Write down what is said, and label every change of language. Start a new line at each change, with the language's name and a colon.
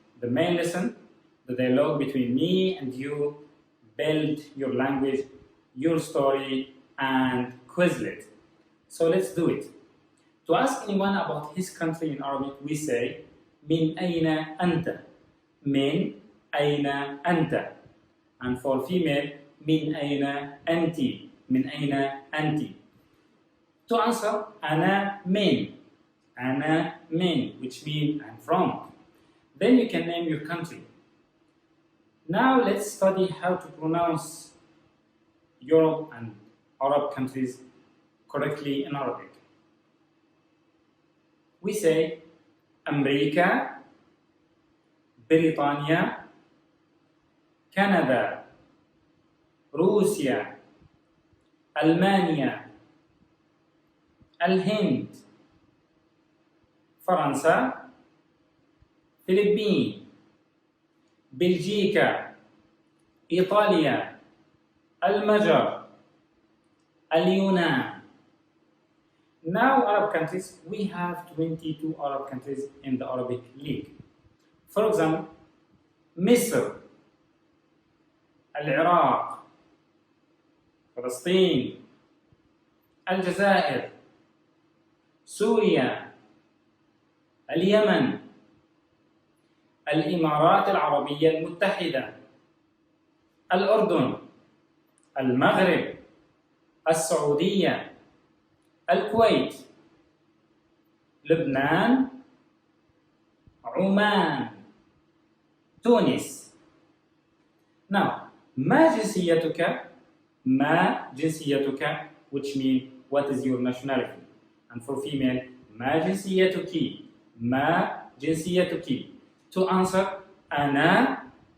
English: The main lesson, the dialogue between me and you, build your language, your story, and Quizlet. So let's do it. To ask anyone about his country in Arabic, we say
Arabic: من أين أنت? من أين أنت?
English: And for female,
Arabic: من أين أنت? من أين أنت?
English: To answer,
Arabic: أنا من. أنا من,
English: which means I'm from. Then you can name your country. Now let's study how to pronounce Europe and Arab countries correctly in Arabic. We say
Arabic: أمريكا, بريطانيا, كندا, روسيا, ألمانيا, الهند, فرنسا, فلبين, بلجيكا, إيطاليا, المجر, اليونان.
English: Now Arab countries, we have 22 Arab countries in the Arabic League. For example,
Arabic: مصر, العراق, فلسطين, الجزائر, سوريا, اليمن, الإمارات العربية المتحدة, الأردن, المغرب, السعودية, الكويت, لبنان, عمان, تونس.
English: Now,
Arabic: ما جنسيتك? ما جنسيتك,
English: which means what is your nationality? And for female,
Arabic: ما جنسيتك? ما جنسيتك?
English: To answer,
Arabic: أنا.